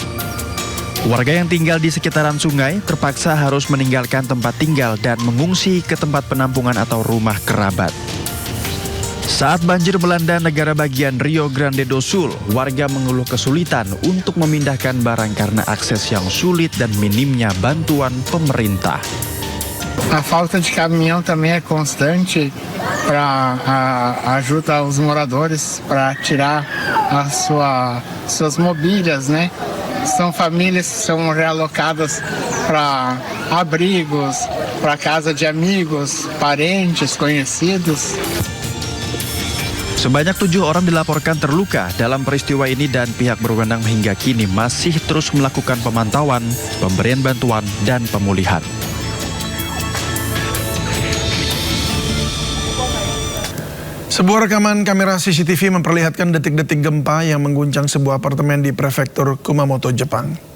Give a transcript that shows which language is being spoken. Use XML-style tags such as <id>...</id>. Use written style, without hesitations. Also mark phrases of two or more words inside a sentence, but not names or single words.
<id>Warga yang tinggal di sekitaran sungai terpaksa harus meninggalkan tempat tinggal dan mengungsi ke tempat penampungan atau rumah kerabat. Saat banjir melanda negara bagian Rio Grande do Sul, warga mengeluh kesulitan untuk memindahkan barang karena akses yang sulit dan minimnya bantuan pemerintah.</id> <pt>A falta de caminhão também é constante para ajuda aos moradores para tirar suas mobílias, né? São famílias que são realocadas para abrigos, para casa de amigos, parentes, conhecidos.</pt> <id>Sebanyak 7 orang dilaporkan terluka dalam peristiwa ini dan pihak berwenang hingga kini masih terus melakukan pemantauan, pemberian bantuan, dan pemulihan. Sebuah rekaman kamera CCTV memperlihatkan detik-detik gempa yang mengguncang sebuah apartemen di prefektur Kumamoto, Jepang.</id>